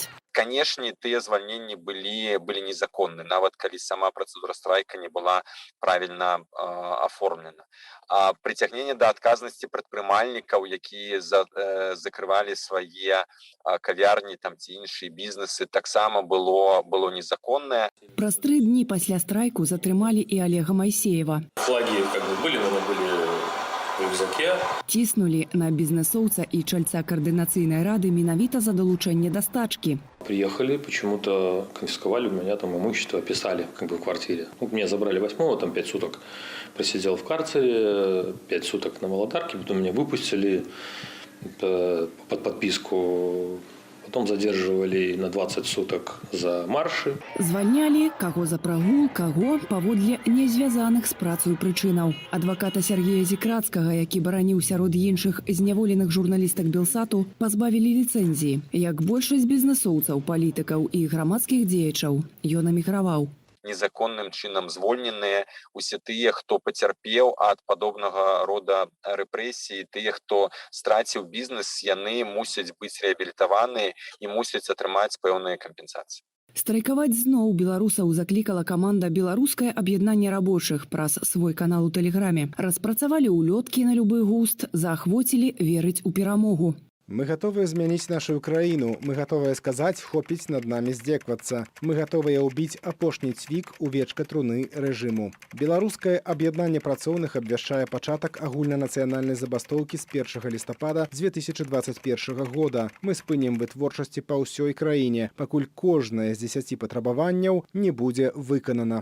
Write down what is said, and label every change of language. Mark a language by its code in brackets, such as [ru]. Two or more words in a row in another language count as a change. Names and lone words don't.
[be] Канешне, тыя звальненні былі незаконны, нават калі сама працэдура страйка не была правільна аформлена. Прыцягненне да адказнасці прадпрымальнікаў, якія закрывалі свае кавярні ці іншыя бізнесы, таксама было незаконнае. Праз 3 дні пасля страйку затрымалі і Олега Майсеева. [ru] Флаги были, но были в рюкзаке. [be] Ціснулі на бізнесоўца і чальца координацыйнай рады менавіта за далучэнне да стачкі. [ru] Приехали, почему-то конфисковали у меня там имущество, описали в квартире. Меня забрали 8-го, 5 суток просидел в карцере, 5 суток на Володарке, потом меня выпустили под подписку, потом задерживали на 20 суток за марши. [be] Звальнялі каго за прагул, каго паводле незвязаных з працаю прычынаў. Адваката Сергея Зікрацкага, які бараніў сярод іншых зняволеных журналістак Белсату, пазбавілі ліцэнзіі. Як большасць бізнесоўцаў, палітыкаў і грамадскіх дзеячаў, ён эміграваў. Незаконным чынам звольненыя усе тыя, хто пацярпеў ад падобнага рода рэпрэсій, тыя, хто страціў бізнес, яны мусяць быць рэабілітаваныя і мусяць атрымаць пэўныя кампенсацыі. Страйкаваць зноў беларусаў заклікала каманда «Беларускае аб'яднанне рабочых» праз свой канал у Тэлеграме. Распрацавалі ўлёткі на любы густ, заахвоцілі верыць у перамогу. [ru] Мы готовы изменить нашу краіну. Мы готовы сказать, [be] хопіць над нами здзеквацца. [ru] Мы готовы убить [be] апошні цвік у вечка труны рэжыму. Беларускае аб'яднанне працоўных абвяшчае пачатак агульнанацыянальнай забастоўкі з 1 лістапада 2021 года. Мы спынім вытворчасці па ўсёй краіне, пакуль кожнае з 10 патрабаванняў не будзе выканана.